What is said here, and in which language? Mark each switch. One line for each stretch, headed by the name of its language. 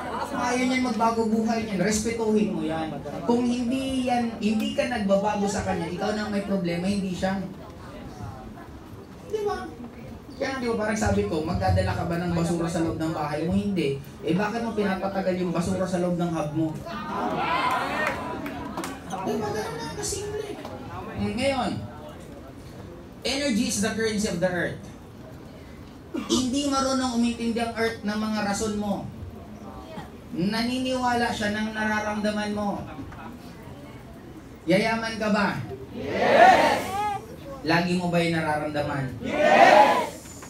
Filipino: Ayaw niyan magbago buhay niyan. Respetuhin mo yan. Kung hindi ka nagbabago sa kanya, ikaw na may problema, hindi siya. Di ba? Kaya di ba parang sabi ko, magdadala ka ba ng basura sa loob ng bahay mo? Hindi. Eh bakit mo pinapatagal yung basura sa loob ng hub mo? Di ba ganun lang kasimple? Ngayon,
English: energy is the currency of the earth.
Filipino: Hindi marunong umintindi ang earth ng mga rason mo. Naniniwala siya ng nararamdaman mo. Yayaman ka ba? Yes! Lagi mo ba yung nararamdaman? Yes!